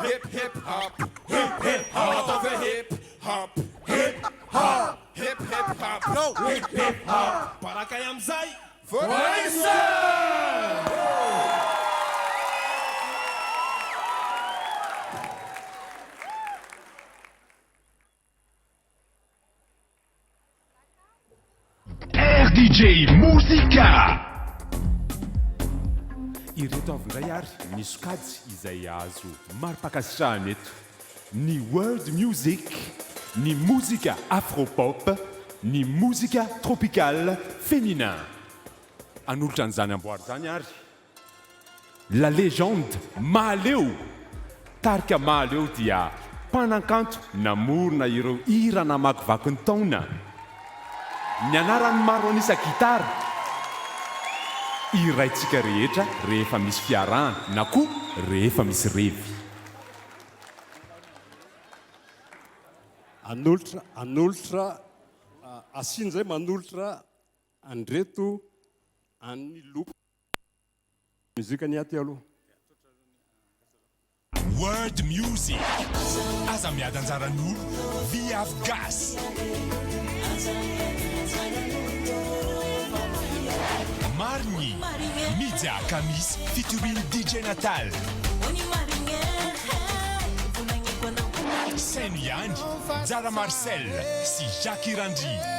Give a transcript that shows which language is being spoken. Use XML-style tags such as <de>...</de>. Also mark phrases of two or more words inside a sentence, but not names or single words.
<en>hip hop, hip hop, over hip hop, hip hop, hip hop, no hip hop. Para que yamzai, for</en> <mg>RDJ Muzika. Ireto avy indray ary ny sokajy izay azo mari-pakasitrahana eto ny</mg> <en>world music,</en> <mg>ny mozika afropop, ny mozika</mg> <fr>tropicale féminin.</fr> <mg>Anolotra an'izany amboary zany ary</mg> <fr>la légende</fr> <mg>Mahaleo. Tarika Mahaleo dia mpanakanto namorona ireo hira namakivaky ny taona. Ny anarany maro anisa gitara iraintsika rehetra rehefa misy fiarahana na koa rehefa misy revy. Anolotra asiany zay manolotra andreto any loko muzika ny aty aloha.</mg> <en>World music.</en> <mg>Aza miady anjaran'olo via gas. Marigny, Media Kamis featuring DJ Natal. Senian, Zara Marcel, si Jackie Randi.</mg>